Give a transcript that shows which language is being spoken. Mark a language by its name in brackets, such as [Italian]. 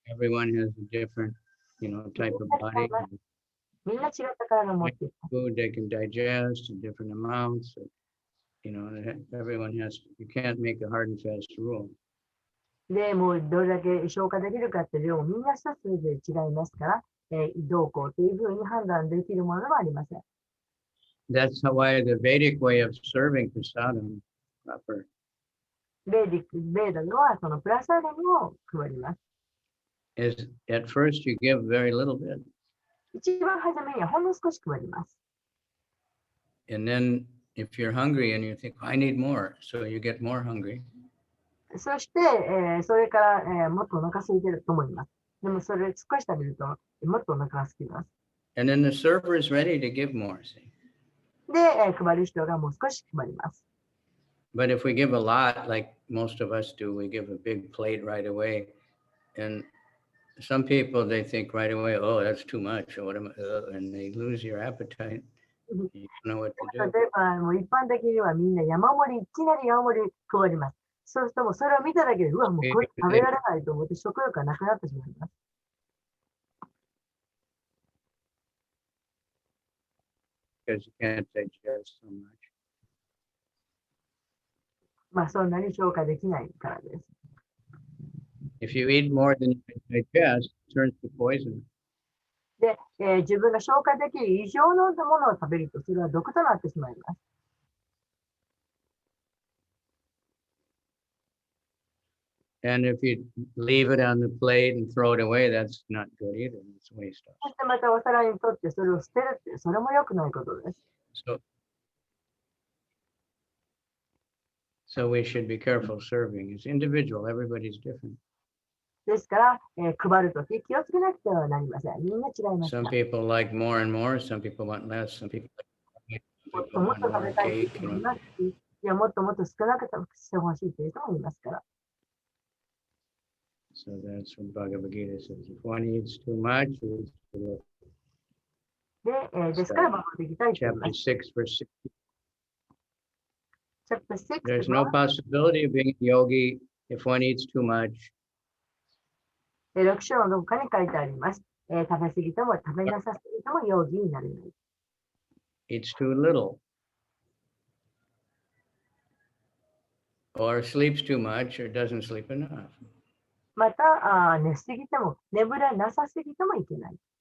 [English] Everyone has a different, type of body. [Japanese] みんな違った体を持っています。 [English] Food they can digest in different amounts. Everyone has, you can't make a hard and fast rule. [Japanese] で、もうどれだけ消化できるかっていう量をみんな一つそれぞれ違いますから、どうこうというふうに判断できるものではありません。 [English] That's why the Vedic way of serving prasadam proper [Japanese] ベーダではそのプラサダムを配ります。 [English] is at first you give very little bit. [Japanese] 一番初めにはほんの少し配ります。 [English] And then if you're hungry and you think, I need more, so you get more hungry. [Japanese] そして、それから、もっとお腹空いてると思います。でもそれ少し食べるともっとお腹が空きます。 [English] And then the server is ready to give more. See? [Japanese] で、配る人がもう少し配ります。 [English] But if we give a lot, like most of us do, we give a big plate right away. And some people, they think right away, oh, that's too much, or what am I, and they lose your appetite. You don't know what to [Japanese] 例 [English] do. [Japanese] えば、もう一般的にはみんな山盛り、いきなり山盛り配ります。そうするともうそれを見ただけで、うわ、もうこれ食べられないと思って食欲がなくなってしまいます。 [English] Because you can't digest so much. [Japanese] そんなに消化できないからです。 [English] If you eat more than you can digest, it turns to poison. [Japanese] で、自分が消化できる異常のものを食べると、それは毒となってしまいます。 [English] And if you leave it on the plate and throw it away, that's not good either. It's waste of. [Japanese] そしてまたお皿にとってそれを捨てるって、それも良くないことです。 [English] So we should be careful serving. It's individual. Everybody's different. [Japanese] ですから、配るとき気をつけなくてはなりません。みんな違います。 [English] Some people like more and more. Some people want less. Some people [Japanese] もっともっと食べたい人もいますし、いや、もっともっと少なくしてほしいという人もいますから。 [English] So that's what Bhagavad Gita says. If one eats too much, it's too little. [Japanese] ですから、バガバッドギター言ってい [English] Chapter [Japanese] ます。 [English] 6, verse 6. Chapter 6 There's no possibility of being a yogi if one eats too much. [Japanese] 6章のどこかに書いてあります。食べ過ぎても食べなさすぎても容疑になれない。 [English] Eats too little. Or sleeps too much or doesn't sleep enough. [Japanese] また、寝すぎても、眠れなさすぎてもいけない。